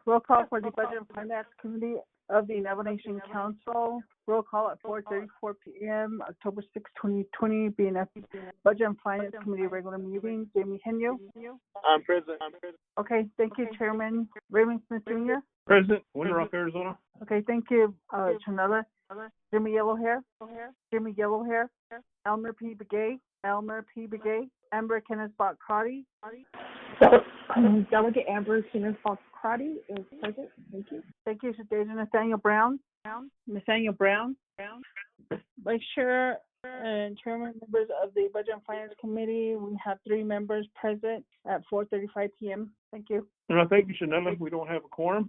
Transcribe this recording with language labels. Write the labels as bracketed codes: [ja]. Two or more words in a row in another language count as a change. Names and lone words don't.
[en] Roll call for the Budget and Finance Committee of the Navajo Nation Council. Roll call at 4:34 p.m. October 6, 2020, being at the Budget and Finance Committee regular meeting. Jamie Henyo. I'm present. Okay, thank you, Chairman. Raymond Smith Jr. Present. Winter Rock, Arizona. Okay, thank you, Chanella. Jimmy Yellowhair. Jimmy Yellowhair. Elmer P. Begay. Elmer P. Begay. Amber Kenneth-Bott Crotty. Delegate Amber Kenneth-Bott Crotty is present. Thank you. Thank you, Deja. Nathaniel Brown. Nathaniel Brown. Vice Chair and Chairman members of the Budget and Finance Committee, we have 3 members present at 4:35 p.m. Thank you. Thank you, Chanella. We don't have a quorum.